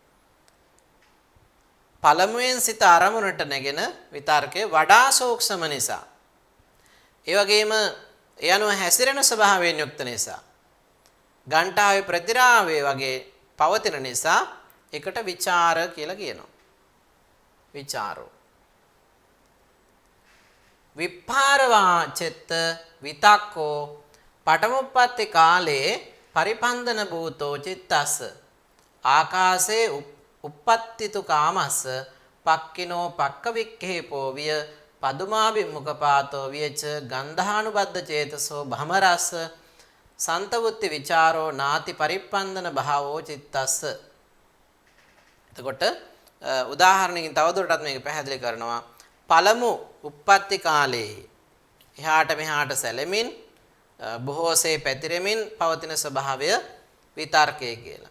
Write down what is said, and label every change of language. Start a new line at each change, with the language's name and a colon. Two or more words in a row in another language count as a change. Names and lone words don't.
Sinhala: පළමුවෙන් සිත අරමුණට නැගෙන විතර්කේ වඩා සූක්ෂම නිසා. ඒ වගේම ඒ අනුව හැසිරෙන ස්වභාවයෙන් යුක්ත නිසා. ගණ්ඨාවේ ප්‍රතිරාවයේ වගේ පවතින නිසා ඒකට විචාර කියලා කියනවා.
Pali: විචාරෝ. විපාරවා චෙත්ත විතක්කෝ පඨමුප්පත්ති කාලේ පරිපන්දන භූතෝ චිත්තස්ස ආකාසේ uppattitu කාමස්ස පක්කිනෝ පක්කවික්ඛේපෝ විය පදුමාභිමුඛපාතෝ වියච ගන්ධානුබද්ධ චේතසෝ භමරස්ස සන්තවුත්ති විචාරෝ නාති පරිප්පන්දන භාවෝ චිත්තස්ස.
Sinhala: එතකොට උදාහරණකින් තවදුරටත් මේක පැහැදිලි කරනවා. පළමු උප්පත්ති කාලයේ එහාට මෙහාට සැලෙමින් බොහෝසේ පැතිරෙමින් පවතින ස්වභාවය විතර්කය කියලා.